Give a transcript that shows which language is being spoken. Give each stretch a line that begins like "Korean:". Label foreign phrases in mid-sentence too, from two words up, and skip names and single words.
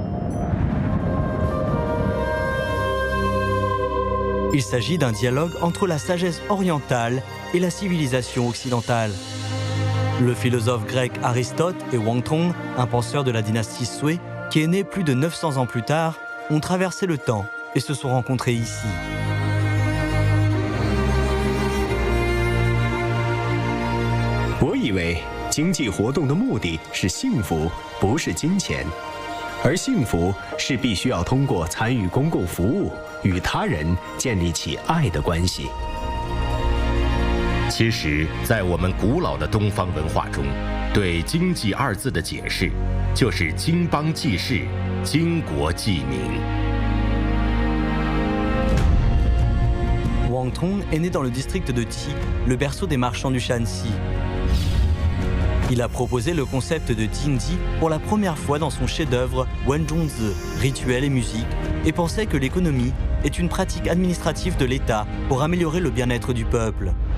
French: Il s'agit d'un dialogue entre la sagesse orientale et la civilisation occidentale. Le philosophe grec Aristote et Wang Tong, un penseur de la dynastie Sui, qui est né plus de 900 ans plus tard, ont traversé le temps et se sont rencontrés ici.
Chinese: 我以为经济活动的目的是幸福，不是金钱，而幸福是必须要通过参与公共服务，与他人建立起爱的关系。其实，在我们古老的东方文化中，对经济二字的解释就是经邦济世，经国济民。
French: Wang Tong est né dans le district de Qi, le berceau des marchands du Shanxi. Il a proposé le concept de Jingji pour la première fois dans son chef-d'œuvre Wenzhongzi, Rituel et musique, et pensait que l'économie est une pratique administrative de l'État pour améliorer le bien-être du peuple.